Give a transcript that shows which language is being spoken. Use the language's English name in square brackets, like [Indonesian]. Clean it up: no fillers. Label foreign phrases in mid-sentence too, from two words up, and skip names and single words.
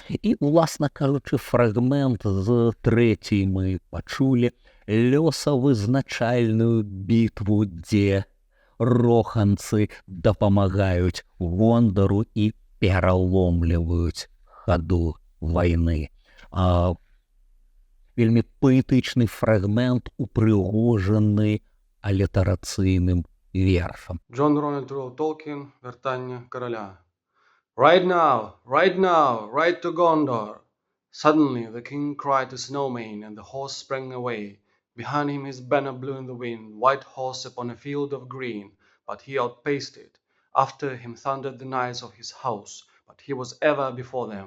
[Belarusian] І, уласна кажучы, фрагмент з 3-й мы пачулі лёсавызначальную бітву, дзе роханцы дапамагаюць Гондару і пераломліваюць хаду вайны. Вельмі паэтычны фрагмент, упрыгожаны алітарацыйным вершам. Джон Рональд Руэлл Толкін, вертання короля. [English] Right now, ride to Gondor. Suddenly the king cried to Snowmane, and the horse sprang away. Behind him his banner blew in the wind, white horse upon a field of green, but he outpaced it. After him thundered the knights of his house, but he was ever before them.